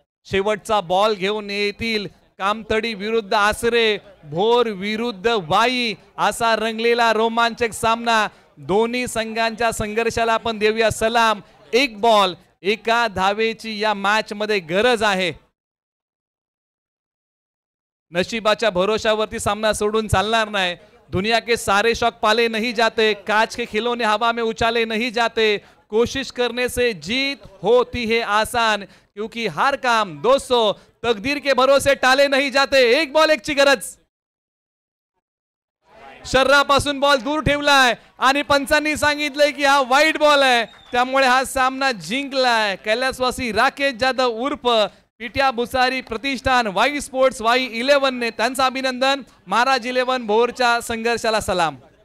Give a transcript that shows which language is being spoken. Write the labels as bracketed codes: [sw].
[mr] शेवटचा बॉल घेऊन येतील. कामतडी विरुद्ध आसरे, भोर विरुद्ध वाई असा रंगलेला रोमांचक सामना. दोन्ही संघांच्या संघर्षाला आपण देऊया सलाम. 1 बॉल 1 धावेची या मॅच मध्ये गरज आहे. नशिबाच्या भरोशावरती सामना सोडून चालणार नाही. [hi] दुनिया के सारे शौक पाले नहीं जाते, कांच के खिलौने हवा में उछाले नहीं जाते, कोशिश करने से जीत होती है आसान, क्योंकि हर काम दोस्तों तकदीर के भरोसे टाले नहीं जाते. [mr] 1 बॉल 1 ची गरज. शरीरापासून बॉल दूर ठेवलाय आणि पंचांनी सांगितलंय की हा वाईट बॉल आहे, त्यामुळे हा सामना जिंकलाय. कैलासवासी राकेश जाधव उर्फ पिट्या भुसारी प्रतिष्ठान वाई स्पोर्ट्स वाई 11 ने त्यांचं अभिनंदन. महाराज 11 भोरच्या संघर्षाला सलाम.